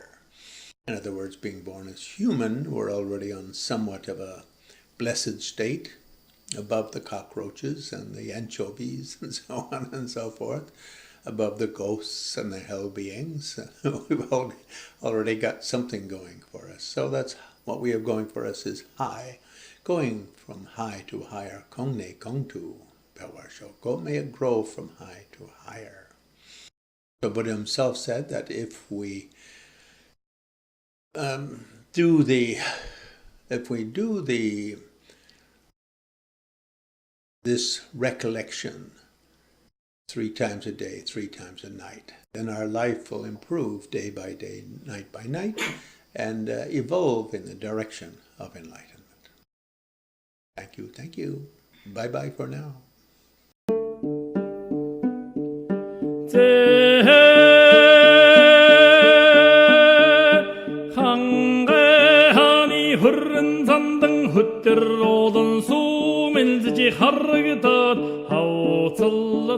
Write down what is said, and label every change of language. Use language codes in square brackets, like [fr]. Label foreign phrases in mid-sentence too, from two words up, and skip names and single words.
[en] In other words, being born as human, we're already on somewhat of a blessed state, above the cockroaches and the anchovies and so on and so forth, above the ghosts and the hell beings. We've already got something going for us. So that's what we have going for us, is high. Going from high to higher. [bo] Kongne kongtu pewarsho. [en] May it grow from high to higher. So Buddha himself said that if we do this recollection 3 times a day, 3 times a night, then our life will improve day by day, night by night, and evolve in the direction of enlightenment. Thank you. Bye-bye for now. 흐른 산등 흩들어오던 수밀지지 하르기던 하우틀러